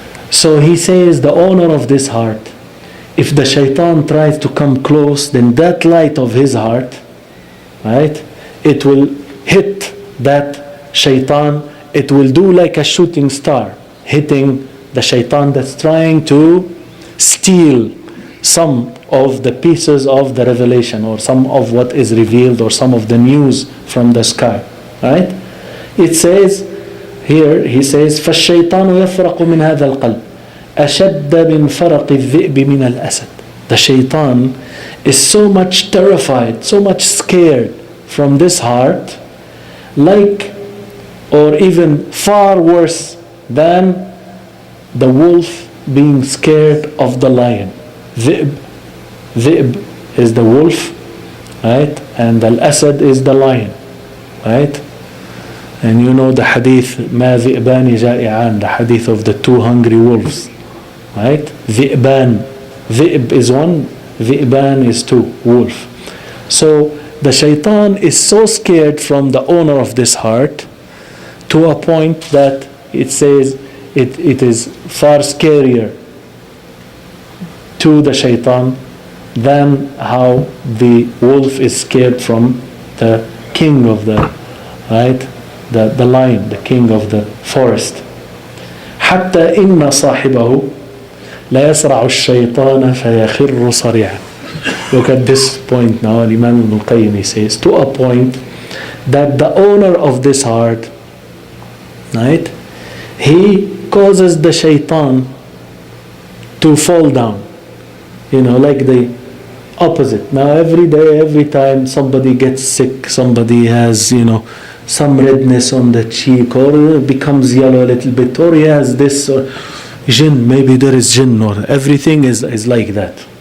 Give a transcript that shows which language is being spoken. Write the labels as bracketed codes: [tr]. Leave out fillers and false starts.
[en] So he says the owner of this heart, if the shaitan tries to come close, then that light of his heart, right, it will hit that shaitan. It will do like a shooting star, hitting the shaitan that's trying to steal some of the pieces of the revelation, or some of what is revealed, or some of the news from the sky, right? It says here, he says [ar] فَالشَّيْطَانُ يَفْرَقُ مِنْ هَذَا الْقَلْبِ أَشَدَّ مِنْ فَرَقِ الذِّئْبِ مِنَ الْأَسَدِ. [en] The shaitan is so much terrified, so much scared from this heart, like, or even far worse than the wolf being scared of the lion. Dhi'b is the wolf, right? And al-Asad is the lion, right? And you know the hadith, [ar] مَا ذِئْبَانِ جَائِعَانِ, [en] the hadith of the two hungry wolves, right? ذِئْبَان, Dhi'b is one, ذِئْبَان is two, wolf. So the shaitan is so scared from the owner of this heart, to a point that it says it is far scarier to the shaitan than how the wolf is scared from the king of the, right, the lion, the king of the forest. [ar] حتى إن صاحبه لا يسرع الشيطان فيخر صريعا. [en] Look at this point now. Imam Ibn al-Qayyim, he says, to a point that the owner of this heart, right, he causes the shaitan to fall down, like the opposite. Now every day, every time somebody gets sick, somebody has some redness on the cheek, or becomes yellow a little bit, or he has this, or jinn, maybe there is jinn, or everything is like that.